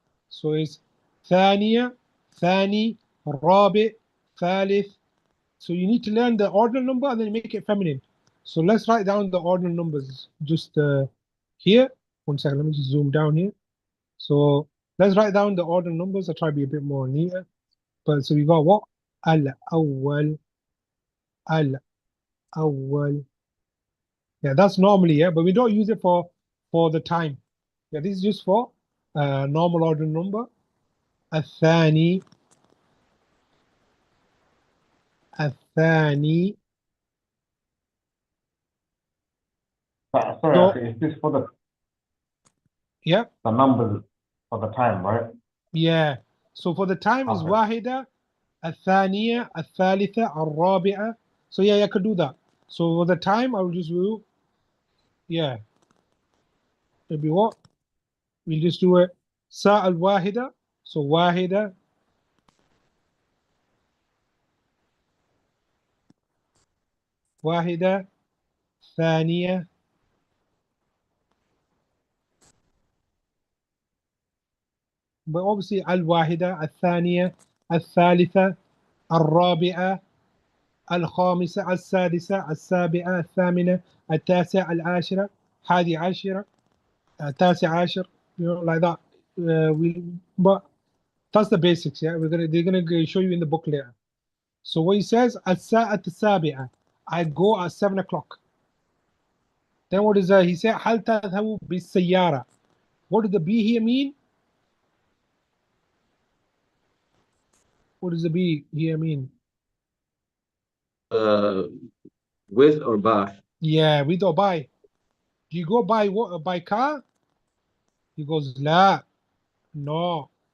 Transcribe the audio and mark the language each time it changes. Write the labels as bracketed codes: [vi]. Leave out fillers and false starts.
[en] So it's [ar] ثانية, ثاني, رابع, ثالث. [en] So you need to learn the ordinal number and then make it feminine. So let's write down the ordinal numbers just here. 1 second, let me just zoom down here. So let's write down the ordinal numbers. I'll try to be a bit more neater. But so we got what? Al-awwal, al-awwal. Yeah, that's normally, yeah, but we don't use it for the time. Yeah, this is just for normal ordinal number. [ar] الثاني, الثاني. [en] Sorry, So, is this for yeah, the numbers for the time, right? yeah. So for the time is Okay. [ar] واحدة, الثانية, الثالثة, الرابعة. [en] So yeah, I could do that. So for the time, I will just do, yeah. It'll be what? We'll just do it. [ar] ساعة الواحدة. [en] So واحدة. [ar] واحدة. ثانية. But obviously الواحدة, الثانية, الثالثة, الرابعة, الخامسة، السادسة، السابعة، الثامنة، التاسعة، العاشرة، 11، التاسع عشر, like that. [en] But that's the basics, yeah. They're gonna show you in the book later. So what he says, [ar] الساعة السابعة, [en] I go at 7 o'clock. Then what is that? He said, [ar] هل تذهب بالسيارة? [en] What does the B here mean? What does the B here mean? With or by? Yeah, with or by. Do you go by what? By car? He goes, لا. No.